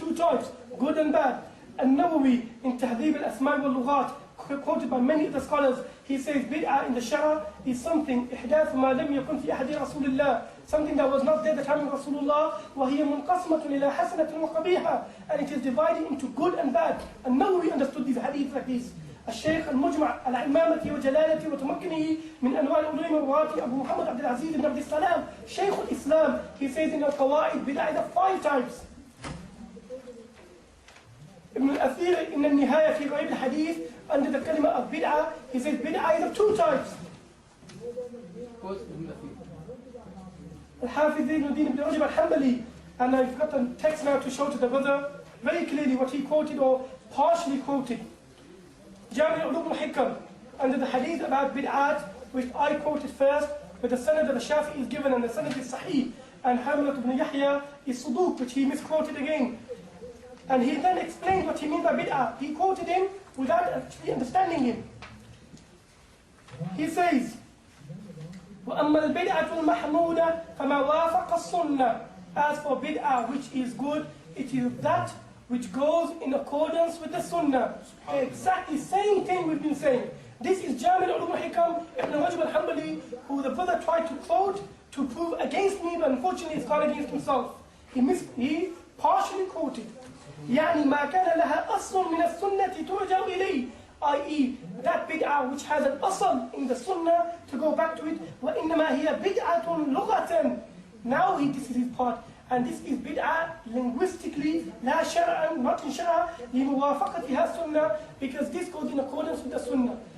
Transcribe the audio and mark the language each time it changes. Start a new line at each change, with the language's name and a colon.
English: 2 types, good and bad. And Nawawi in Tahdhib al-Asma' wal-Lughat, quoted by many of the scholars, he says bid'ah in the Shara is something
Arabic: إحداث ما لم يكن في أحد رسول الله,
English: something that was not there at the time of Rasulullah,
Arabic: وهي منقسمة إلى حسنة وقبيحة,
English: and it is divided into good and bad. And Nawawi understood these hadiths like this.
Arabic: الشيخ المجمع على إمامته وجلالته وتمكنه من أنواع العلوم والمراتب أبو محمد عبد العزيز بن عبد السلام شيخ الإسلام,
English: he says in
Arabic: القواعد
English: bid'ah is of 5 types. Ibn al-Athir in النهاية في غريب الحديث, under the kalima of bid'ah, he says bid'ah is of 2 types. Al-Hafiz ibn Rajab al-Hanbali, and I've got a text now to show to the brother very clearly what he quoted or partially quoted. Jami' al-Ulum al-Hikam, under the hadith about bid'at, which I quoted first, with the sanad of the Shafi'i is given and the sanad is sahih, and Hamlat ibn Yahya is suduq, which he misquoted again. And he then explained what he means by bid'ah. He quoted him without actually understanding him. He says,
Arabic: وَأَمَّا الْبِدْعَةُ الْمَحْمُودَةُ فَمَا وَافَقَ السُّنَّةِ.
English: As for bid'ah, which is good, it is that which goes in accordance with the sunnah. The exactly same thing we've been saying. This is Jami' al-Ulum al-Hikam, Ibn Rajab al-Hanbali, who the brother tried to quote to prove against me, but unfortunately he's gone against himself. He partially quoted.
Arabic: يعني ما كان لها أصل من السنة ترجع إليه, i.e.
English: that bid'ah which has an asl in the sunnah to go back to it.
Arabic: وإنما هي بدعة لغة.
English: Now this is his part, and this is bid'ah linguistically,
Arabic: لا شرعا,
English: not in shara,
Arabic: لموافقتها السنة,
English: because this goes in accordance with the sunnah.